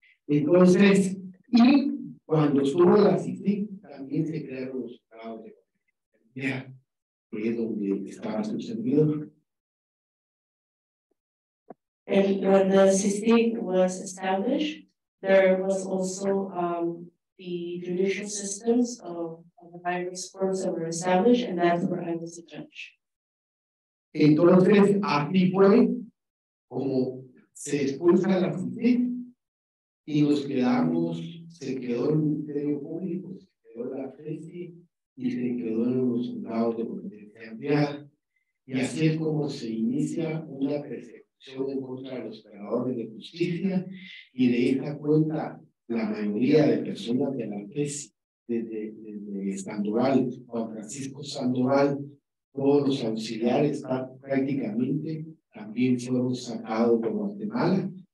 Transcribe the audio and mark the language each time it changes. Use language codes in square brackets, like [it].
[es] Entonces, y cuando estuvo la CICIG, también se crearon los juzgados de Gálvez, que es donde estaba su servidor. [en] And when the CSUDH was established, there was also the judicial systems of the various courts that were established, and that's where I was a judge. [es] Entonces, así fue como se expulsa la CICIG y se quedó el Ministerio Público, se quedó la FESI y se quedó en los juzgados de competencia ampliada. Y así es como se inicia una persecución en contra de los operadores de justicia, y de esa cuenta la mayoría de personas de la FESI, desde Sandoval, Juan Francisco Sandoval, todos los auxiliares prácticamente también fueron sacados de Guatemala.